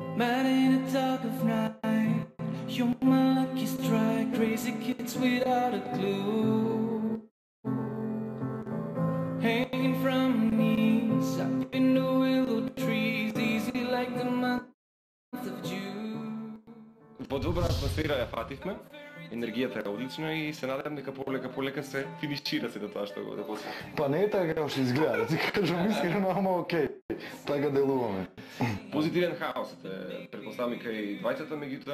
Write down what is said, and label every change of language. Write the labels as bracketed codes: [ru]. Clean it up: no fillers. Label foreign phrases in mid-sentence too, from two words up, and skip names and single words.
[en] Man in a dark of night, you're my lucky strike. Crazy kids without a clue, hanging from knees up in the willow trees, easy like the month of June. [mk] По добра атмосфера ја фативме, енергијата е одлична и се надевам дека полека се финишира се до тоа што го да после. Па не е така како што изгледа, да ти кажам искрено, ама окей, така делуваме. Позитивен хаос е претпоставам кај двајцата, меѓутоа